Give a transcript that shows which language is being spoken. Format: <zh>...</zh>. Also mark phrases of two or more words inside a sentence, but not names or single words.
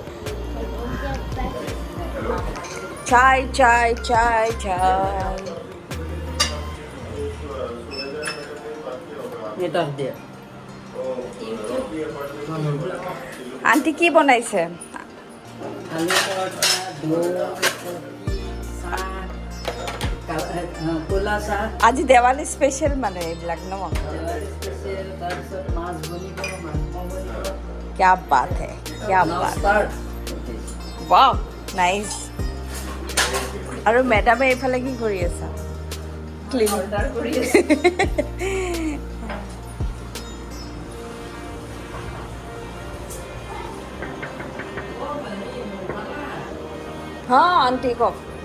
<as>চাই চাই চাই চাই আণ্টি কি বনাইছে? আলু পৰঠা, দৈ, চাহ, ক'লা চাহ। আজি দেৱালী স্পেচিয়েল মানে এইবিলাক ন? দেৱালী স্পেচিয়েল। তাৰপিছত মাছ বনিব, মাংস বনিব।</as> <hi>क्या बात है, क्या बात। वाও,</hi> <as>নাইস। আৰু মেডামে এইফালে কি কৰি আছা? ক্লিনিং অৰ্ডাৰ কৰি আছে। হা আণ্টি কওক।</as>